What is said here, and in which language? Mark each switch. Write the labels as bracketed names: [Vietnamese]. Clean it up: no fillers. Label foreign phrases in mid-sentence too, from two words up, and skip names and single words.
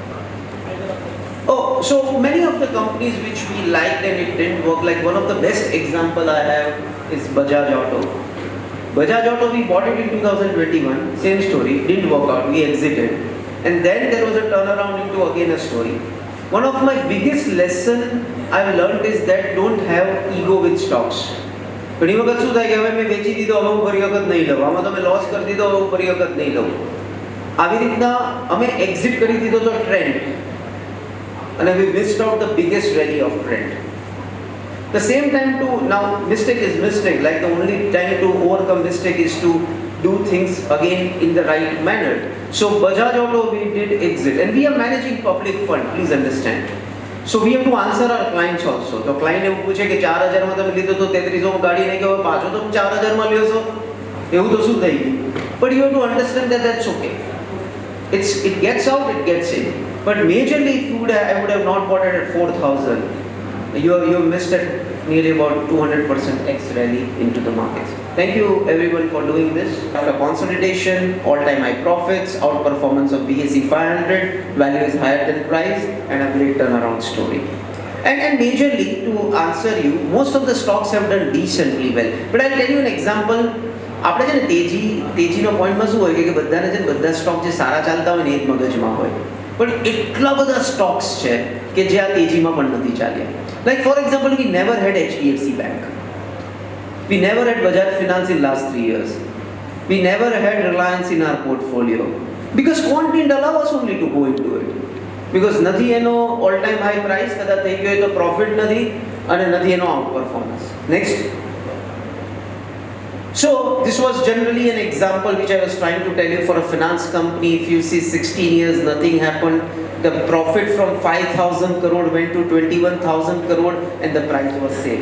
[English] Oh, so many of the companies which we liked and it didn't work, like one of the best example I have is Bajaj Auto. Bajaj Auto, we bought it in 2021, same story, didn't work out, we exited. And then there was a turnaround into again a story. One of my biggest lesson I've learned is that don't have ego with stocks. [Gujarati] ઘણી વખત શું થાય કે હવે મેં વેચી દીધો હવે હું ફરી વખત નહીં લઉં, આમાં તમે લોસ કરી દીધો હવે હું ફરી વખત નહીં લઉં. આવી રીતના અમે એક્ઝિટ કરી દીધો તો ટ્રેન્ડ અને [English] we missed out the biggest rally of trend. The same time to now mistake is mistake, like the only time to overcome mistake is to do things again in the right manner. So Bajaj Auto we did exit and we are managing public fund, please understand. So we have to answer our clients also. [Gujarati] तो client એવું પૂછે કે 4000 માં તમે લીધો તો 3300 માં ગાડી નહીં ગયો પાછો તો 4000 માં લ્યો છો એવું તો શું થઈ ગયું. [English] But you have to understand that that's okay. it gets out, it gets in. But majorly, if I would have not bought it at 4,000. You missed it nearly about 200% X rally into the markets. Thank you everyone for doing this. After consolidation, all-time high profits, outperformance of BSE 500, value is higher than price, and a great turnaround story. And majorly, to answer you, most of the stocks have done decently well. But I'll tell you an example. [Gujarati] આપણે છે ને તેજીનો પોઈન્ટમાં શું હોય કે બધાને છે બધા સ્ટોક જે સારા ચાલતા હોય ને એ જ મગજમાં હોય, પણ એટલા બધા સ્ટોક્સ છે કે જે આ તેજીમાં પણ નથી ચાલ્યા. [English] like for example, we never had HDFC Bank, we never had Bajaj Finance in last 3 years, we never had Reliance in our portfolio because quant didn't allow us only to go into it, because [Gujarati] નથી એનો [English] all time high price, [Gujarati] કદાચ થઈ ગયો તો profit નથી અને નથી એનો outperformance. Next. [English] So this was generally an example which I was trying to tell you for a finance company. If you see 16 years nothing happened, the profit from 5,000 crore went to 21,000 crore and the price was same.